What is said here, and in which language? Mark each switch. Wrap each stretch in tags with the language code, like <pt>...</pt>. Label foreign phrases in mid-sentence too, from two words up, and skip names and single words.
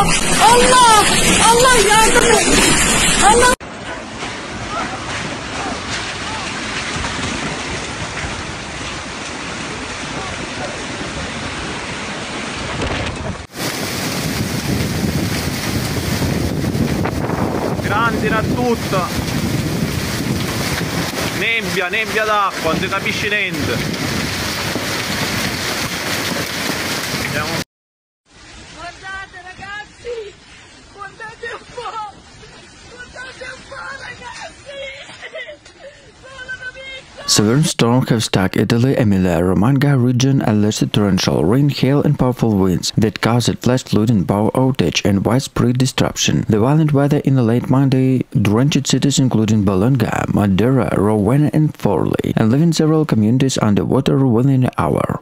<tr>Allah! Allah yardım et. Allah!</tr> <it>Grandina tutto, nebbia d'acqua, non si capisce niente. Guardate ragazzi, guardate un po', ragazzi, sono una vita.</it> <en>Severe storms have struck Italy, Emilia-Romagna region, alleged torrential rain, hail and powerful winds that caused flash flood and power outage and widespread disruption. The violent weather in the late Monday drenched cities including Bologna, Modena, Ravenna and Forlì, and leaving several communities underwater within an hour.</en>